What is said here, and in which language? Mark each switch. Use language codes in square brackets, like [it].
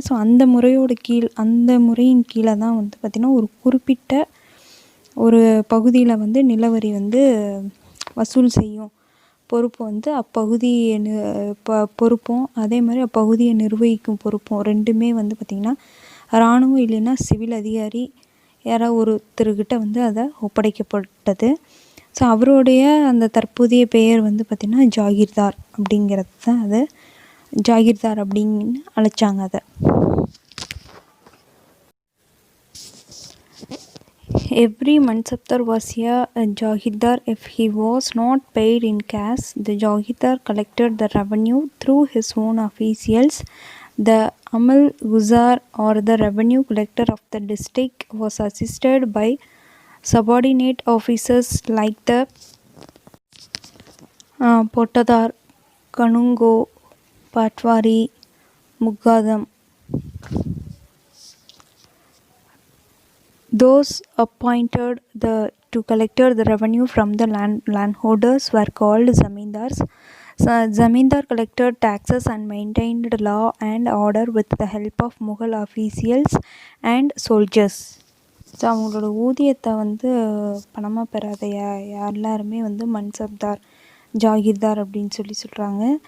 [ta] So அந்த முறையின் கீழே தான் வந்து பார்த்திங்கன்னா ஒரு குறிப்பிட்ட ஒரு பகுதியில் வந்து நிலவரி வந்து வசூல் செய்யும் பொறுப்பு வந்து அப்பகுதியை பொறுப்பும் அதே மாதிரி அப்பகுதியை நிர்வகிக்கும் பொறுப்பும் ரெண்டுமே வந்து பார்த்திங்கன்னா இராணுவம் இல்லைன்னா சிவில் அதிகாரி யாராவது ஒருத்தர்கிட்ட வந்து அதை ஒப்படைக்கப்பட்டது. ஸோ அவருடைய அந்த தற்போதைய பெயர் வந்து பார்த்திங்கன்னா ஜாகிர்தார் அப்படிங்கிறது தான் அது ஜாகிர்தார் அப்படின்னு அழைச்சாங்க அதை. [en] Every Mansabdar was a Jagidar. If he was not paid in cash, the Jagidar collected the revenue through his own officials. The Amal Guzar or the revenue collector of the district was assisted by subordinate officers like the Potadar, Kanungo, Patwari, Mugadam. Those appointed to collect the revenue from the landholders were called zamindars. Zamindar collected taxes and maintained law and order with the help of Mughal officials and soldiers. [ta] So அவங்களோட ஊதியத்தை வந்து பணமாக பெறாத எல்லாருமே வந்து மன்சப்தார் ஜாகிர்தார் அப்படின்னு சொல்கிறாங்க.